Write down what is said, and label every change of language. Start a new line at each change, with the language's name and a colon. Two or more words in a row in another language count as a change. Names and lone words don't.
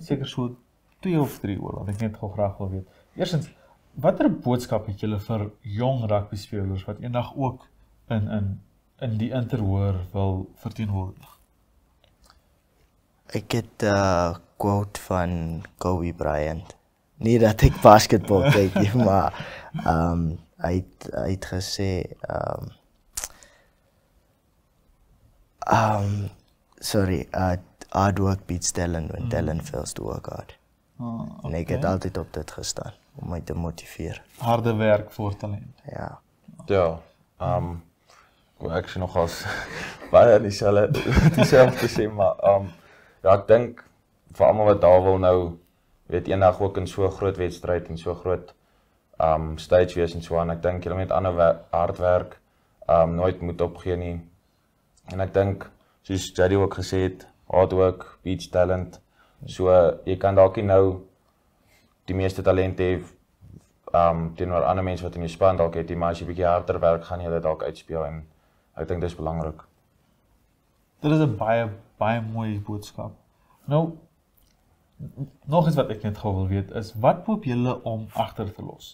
Afrikaans: Seker so 2 of 3 oor wat ek net gou graag wil weet. Eerstens, watter boodskap het julle vir jong rugby spelers wat eendag ook in die interhoor wil verteenwoordig? Ek het 'n quote van Kobe Bryant. Nie dat ek basketbal kyk nie, maar hy het gesê
English: hard work beats talent when talent fails to work hard.
Afrikaans: En ek het altyd op dit gestaan om my te motiveer. Harde werk voor talent. Ja. Ja, ek sien nogals baie dieselfde sê, maar ja, ek dink vir almal wat daar wil nou, weet eendag ook in so 'n groot wedstryd en so groot stage wees en so aan. Ek dink julle moet hard werk, nooit moet opgee nie. En ek dink, soos Jadie ook gesê het,
English: hard work beats talent.
Afrikaans: So jy kan dalk nie nou die meeste talent hê teenoor ander mense wat in jou span dalk het, maar as jy bietjie harder werk, gaan jy dit dalk uitspeel en ek dink dis belangrik. Dit is 'n baie mooi boodskap. Nou, nog iets wat ek net gou wil weet is, wat hoop julle om agter te los?